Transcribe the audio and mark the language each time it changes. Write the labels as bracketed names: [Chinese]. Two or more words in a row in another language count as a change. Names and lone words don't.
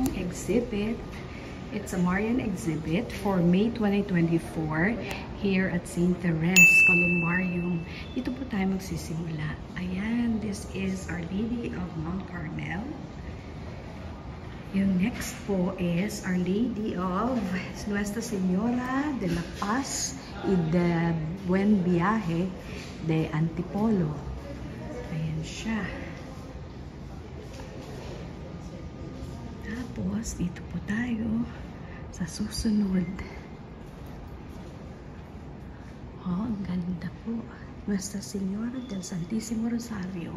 [English] exhibit. It's a Marian exhibit for May 2024 here at St. Therese Columbarium. [Filipino] Dito po tayo magsisimula. Ayan, [English] this is Our Lady of Mount Carmel. [Filipino] Yung next po is Our Lady of Nuestra Señora de la Paz y de Buen Viaje de Antipolo. Ayan siya. Tapos, dito po tayo sa susunod. Oh, ang ganda po. Nuestra Señora del Santísimo Rosario.